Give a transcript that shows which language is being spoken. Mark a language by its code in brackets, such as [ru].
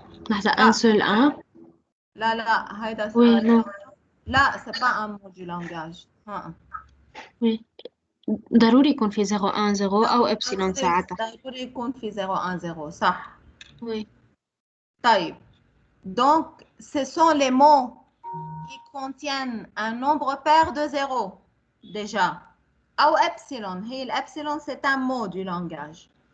[fr] لحظة un seul 1. [ar] لا هيدا [fr] oui, non. لا c'est pas un mot du langage. oui. [ar] ضروري يكون في 0 1 0 أو إبسيلون ساعتها. ضروري يكون في 0 1 0 صح. [fr] oui. [ar] طيب. [fr] Donc ce sont les mots qui contiennent un nombre pair de zéros déjà. أو epsilon. هي l'epsilon c'est un mot du langage.